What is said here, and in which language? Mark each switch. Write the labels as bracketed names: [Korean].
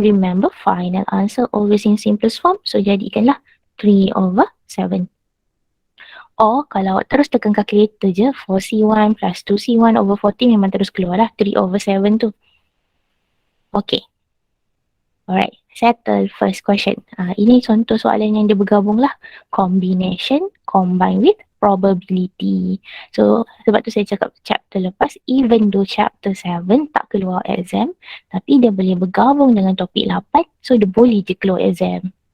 [English] Remember, final answer always in simplest form. [Malay] So, jadikanlah 3/7. Or, kalau awak terus tekan calculator je, 4C1 plus 2C1/14 memang terus keluar lah 3/7 tu. Okay. [English] Alright, settle first question. [Malay] Ini contoh soalan yang dia bergabung lah. [English] Combination combined with probability. [Malay] So, sebab tu saya cakap chapter lepas, [English] even though [Malay] chapter 7 tak keluar exam, tapi dia boleh bergabung dengan topik 8, so dia boleh je keluar exam.